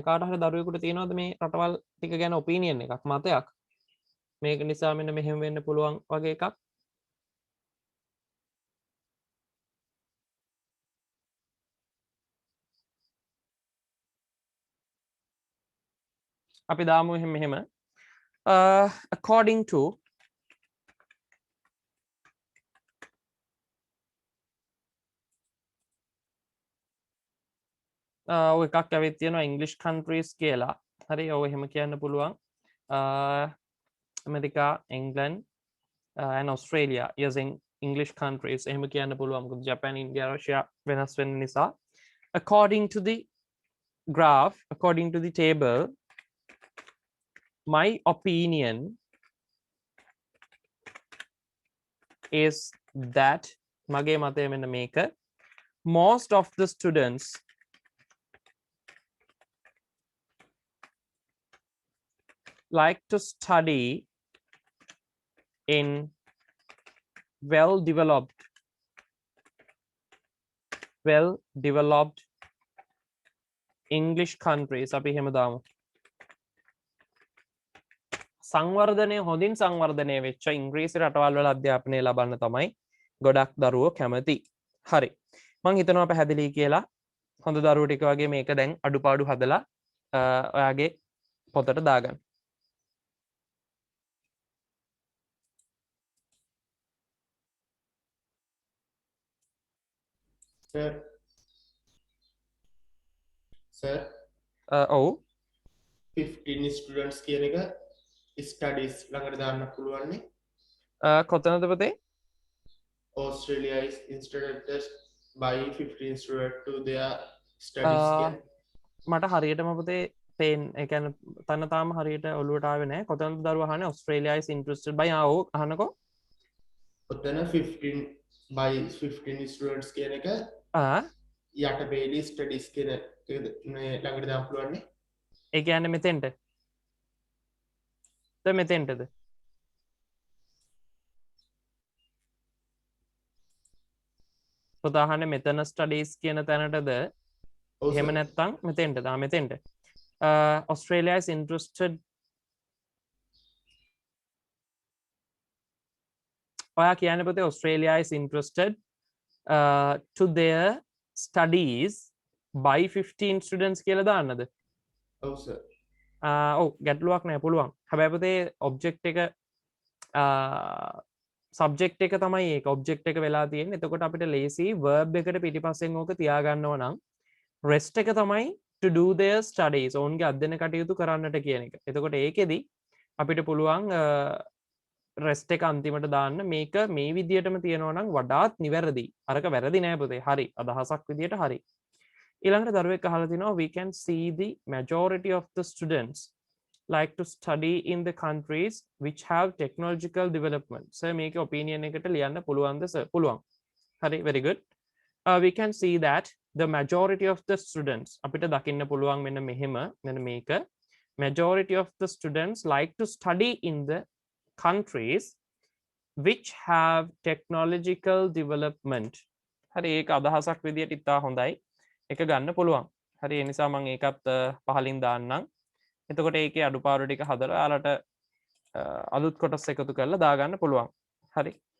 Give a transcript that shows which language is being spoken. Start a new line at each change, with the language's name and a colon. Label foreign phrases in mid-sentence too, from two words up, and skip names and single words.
Sinhala: කාට හරි දරුවෙකුට තියෙනවද මේ රටවල් ටික ගැන ඔපිනියන් එකක් මතයක්? මේක නිසා මෙන්න මෙහෙම වෙන්න පුළුවන් වගේ එකක්. අපි දාමු මෙහෙම
English: according to
Sinhala: ඔය එකක් ඇවිත් තියෙනවා
English: English countries
Sinhala: කියලා. හරි. ඔය එහෙම කියන්න පුළුවන්. ඇමරිකා,
English: England and Australia using English countries
Sinhala: එහෙම කියන්න පුළුවන්. මොකද Japan, India, Russia වෙනස් වෙන නිසා.
English: According to the graph, according to the table, my opinion is that
Sinhala: මගේ මතය මෙන්න මේක
English: most of the students like to study in well developed English countries.
Sinhala: අපි එහෙම දාමු. සංවර්ධනය හොඳින් සංවර්ධනය වෙච්ච ඉංග්‍රීසි රටවල් වල අධ්‍යාපනය ලබන්න තමයි ගොඩක් දරුවෝ කැමති. හරි. මම හිතනවා පැහැදිලි කියලා. හොඳ දරුවෝ ටික වගේ මේක දැන් අඩුපාඩු හදලා ඔයාගේ පොතට දාගන්න. Sir. ඔව්. 15 students කියන එක studies ළඟට දාන්න පුළුවන්නේ. කොතනද පුතේ?
English: Australia is interested by 15 students to their studies.
Sinhala: මට හරියටම පුතේ ඒ කියන්නේ තන තාම හරියට ඔළුවට ආවේ නැහැ. කොතනද දරුවා අහන්නේ?
English: Australia is interested by අහනකෝ.
Sinhala: ඔතන 15 by 15 students කියන එක යට බේලි studies කියන ළඟට දාන්න පුළුවන්නේ. ඒ කියන්නේ මෙතෙන්ට. මෙතෙන්ටද? උදාහරණ මෙතන ස්ටඩීස් කියන තැනටද? එහෙම නැත්නම් මෙතෙන්ටද? මෙතෙන්ට.
English: Australia is interested
Sinhala: ඔයා කියන්න පුතේ
English: Australia is interested to their studies by 15 students
Sinhala: කියලා දාන්නද? ඔව් සර්. ඔව් ගැටලුවක් නෑ පුළුවන්. හැබැයි පුතේ object එක subject එක තමයි ඒක object එක වෙලා තියෙන්නේ. එතකොට අපිට ලේසි verb එකට පිටිපස්සෙන් ඕක තියාගන්නව නම් rest එක තමයි
English: to do their studies.
Sinhala: ඔවුන්ගේ අධ්‍යයන කටයුතු කරන්නට කියන එක. එතකොට ඒකෙදි අපිට පුළුවන් රෙස්ට් එක අන්තිමට දාන්න මේක මේ විදියටම තියෙනවා නම් වඩාත් නිවැරදි. අරක වැරදි නෑ පුතේ. හරි. අදහසක් විදියට හරි. ඊළඟට දරුවෙක් අහලා තිනවා
English: we can see the majority of the students like to study in the countries which have technological development.
Sinhala: Sir මේකේ opinion එකට ලියන්න පුළුවන්ද sir? පුළුවන්. හරි
English: very good. We can see that the majority of the students
Sinhala: අපිට දකින්න පුළුවන් මෙන්න මෙහෙම මෙන්න මේක
English: majority of the students like to study in the countries which have technological development.
Sinhala: හරි ඒක අදහසක් විදියට ඉතා හොඳයි. එක ගන්න පුළුවන්. හරි ඒ නිසා මම ඒකත් පහලින් දාන්නම්. එතකොට ඒකේ අඩුපාඩු ටික හදලා ඔයාලට අලුත් කොටස් එකතු කරලා දාගන්න පුළුවන්. හරි.